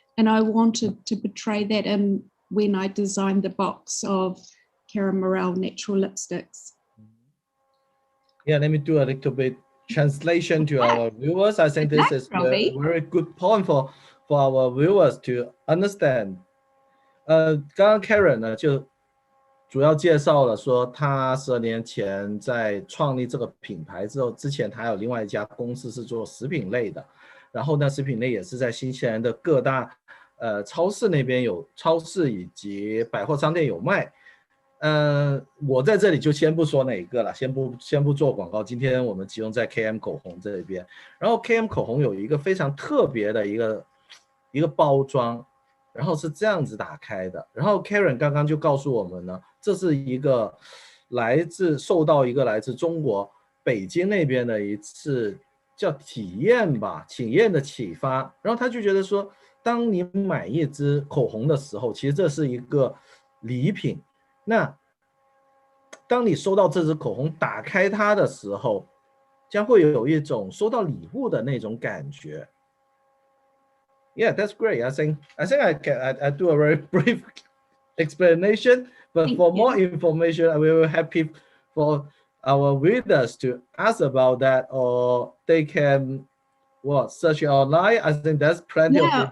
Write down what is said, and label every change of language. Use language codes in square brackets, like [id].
[en] And I wanted to portray that in when I designed the box of Karen Murrell natural lipsticks. Yeah, let me do a little bit translation to our viewers. I think this is a very good point for our viewers to understand. [zh] 刚刚 Karen 呢就主要介绍了说，他12年前在创立这个品牌之后，之前他有另外一家公司是做食品类的，然后呢，食品类也是在新西兰的各大超市那边有超市以及百货商店有卖。我在这里就先不说哪一个了，先不做广告。今天我们集中在 KM 口红这边，然后 KM 口红有一个非常特别的一个包装，然后是这样子打开的。然后 Karen 刚刚就告诉我们呢，这是一个受到一个来自中国北京那边的一次叫体验的启发。然后他就觉得说，当你买一支口红的时候，其实这是一个礼品。那当你收到这支口红，打开它的时候，将会有一种收到礼物的那种感觉。 [en] Yeah, that's great. I think I do a very brief explanation, but for more information, we will happy for our readers to ask about that, or they can search online. I think that's plenty of